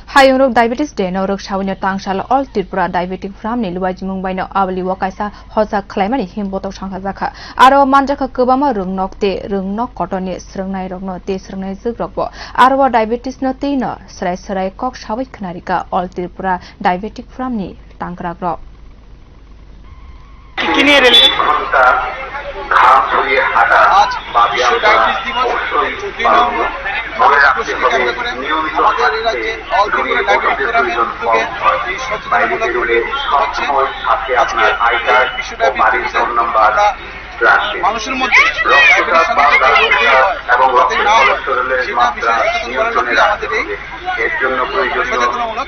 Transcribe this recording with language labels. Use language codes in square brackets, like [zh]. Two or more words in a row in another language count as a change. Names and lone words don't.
[trp] hayung diabetes de no rwksai tang salo all Tripura Diabetic from ni luajimung by no auli kaisa hojak khwlaima ni himbotok songsajak aro manjak kwbangma rwng kotor ni swrwngnaijwk te swrwngnaijwk aro diabetes no te no swrai kok sabai khwnarikha all Tripura Diabetic from ni tangkrak ro [bn] आज विश्व डायबिटीज दिवस 14 नवंबर উপলক্ষে আমাদের এই রাজ্যে অল ত্রিপুরা ডায়াবেটিক ফোরামের উদ্যোগে এই সচেতনতামূলক হচ্ছে। আজকে বিশ্ব ডায়াবেটিস দিবসে আমরা মানুষের মধ্যে ডায়াবেটিস সম্বন্ধে যে রোগগুলি হয় যাতে না হয় সেটা বিষয়ে সচেতন করার লক্ষ্যে আমাদের এই সচেতনমূলক।